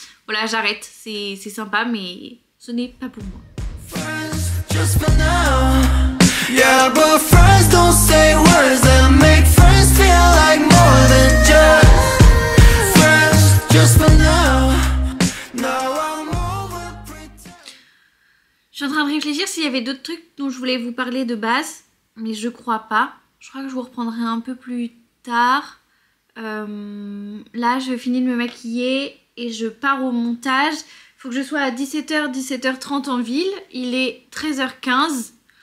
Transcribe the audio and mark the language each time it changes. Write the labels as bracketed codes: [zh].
[fr] Voilà, j'arrête, c'est sympa, mais ce n'est pas pour moi. [en] Just for now. Yeah, but friends don't say words that make friends feel like more than just friends. Just for now. Now I'm over pretend. [fr] Je suis en train de réfléchir s'il y avait d'autres trucs dont je voulais vous parler de base, mais je crois pas. Je crois que je vous reprendrai un peu plus tard. Là, je finis de me maquiller et je pars au montage. Faut que je sois à 17h, 17h30 en ville. Il est 13h15.